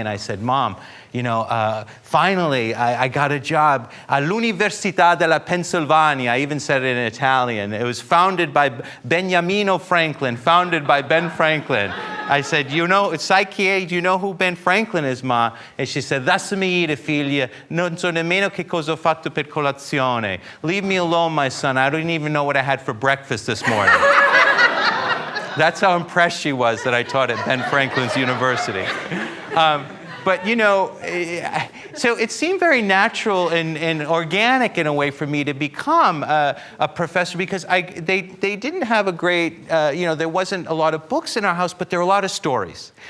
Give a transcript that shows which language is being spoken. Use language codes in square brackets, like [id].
[en] And I said, Mom, finally, I got a job [it] all'Università della Pennsylvania. [en] I even said it in Italian. It was founded by Beniamino Franklin, founded by Ben Franklin. I said, [it] sai chi è? [en] Do you know who Ben Franklin is, Ma? And she said, [it] lasciami ire, figlia. Non so nemmeno che cosa ho fatto per colazione. [en] Leave me alone, my son. I don't even know what I had for breakfast this morning. That's how impressed she was that I taught at Ben Franklin's University. But, so it seemed very natural and organic in a way for me to become a professor, because they didn't have a great, there wasn't a lot of books in our house, but there were a lot of stories.